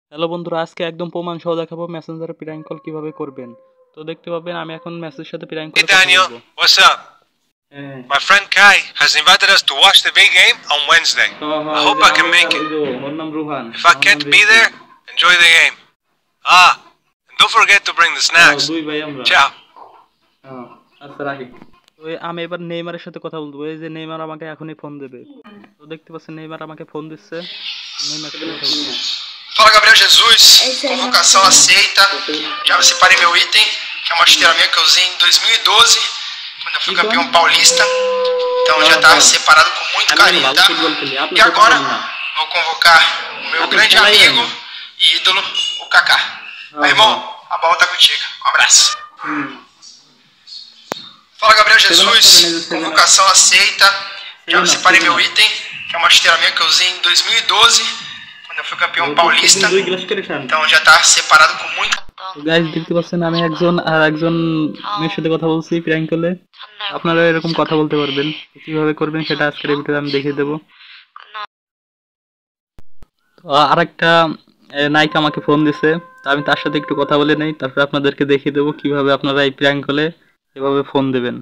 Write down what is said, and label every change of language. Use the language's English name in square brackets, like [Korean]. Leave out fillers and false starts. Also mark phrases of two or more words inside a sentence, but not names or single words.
[Bangla] হ্যালো বন্ধুরা, আজকে একদম প্রমাণ সহ দেখাবো মেসেঞ্জারে [English] prank call [Bangla] কিভাবে করবেন। তো দেখতে পাবেন আমি এখন মেসেজের সাথে প্র্যাঙ্ক [English] Hey [Bangla] কলে কথা [English] Daniel, [Bangla] বলবো। [English] what's up? My friend Kai has invited us to watch the big game on Wednesday. I hope I can make it. [Bangla] ওর নাম রুহান। [English] If I can't be there, enjoy the game. And don't forget to bring the snacks. [Bangla] দুই ভাই আমরা। [English] Ciao. [Bangla] আচ্ছা রাখি। তো আমি এবার নেইমারের সাথে কথা বলবো। এই যে নেইমার আমাকে এখনই ফোন দেবে। তো দেখতে পাচ্ছেন নেইমার আমাকে ফোন দিচ্ছে। নেইমার সাথে কথা বলবো। [Portuguese] Fala Gabriel Jesus, convocação aceita. Já separei meu item, que é uma chuteira minha que eu usei em 2012, quando eu fui campeão paulista. Então já tá separado com muito carinho, tá? E agora vou convocar o meu grande amigo e ídolo, o Kaká. Meu irmão, a bola tá contigo. Um abraço. Fala Gabriel Jesus, convocação aceita. Já separei meu item, que é uma chuteira minha que eu usei em 2012, quando eu fui campeão paulista. Então já tá separado com muito. [Bangla] গাইস দেখতে পাচ্ছেন আমি একজন মেয়ের সাথে কথা বলছি [English] prank call. [Bangla] আপনারা এরকম কথা বলতে পারবেন, কিভাবে করবেন সেটা আজকের এই ভিডিওতে আমি দেখিয়ে দেবো। তো আরেকটা নায়িকা আমাকে ফোন দিছে, তো আমি তার সাথে একটু কথা বলে নেই, তারপর আপনাদেরকে দেখিয়ে দেবো কিভাবে আপনারা এই [English] prank call [Bangla] এভাবে ফোন দেবেন।